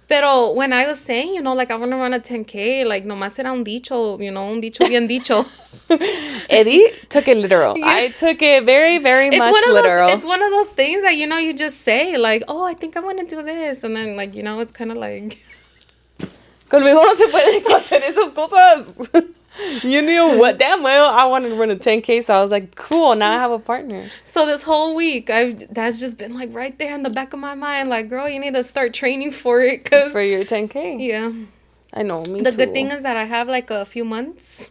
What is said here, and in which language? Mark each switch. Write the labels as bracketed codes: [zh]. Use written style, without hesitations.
[es] Pero [en] when I was saying, you know, like I want to run a 10K, like [es] nomás era un dicho, [en] you know, [es] un dicho bien dicho. [en] Eddie took it literal. Yeah. I took it very, very much literal. It's one of those things that, you know, you just say like, oh, I think I want to do this. And then like, you know, it's kind of like... [es] Conmigo no se puede hacer esas cosas. [en] You knew what damn well I wanted to run a 10K, so I was like, cool, now I have a partner. So this whole week, that's just been like right there in the back of my mind, like, girl, you need to start training for it. For your 10K. Yeah. I know, me the too. good thing is that I have like a few months.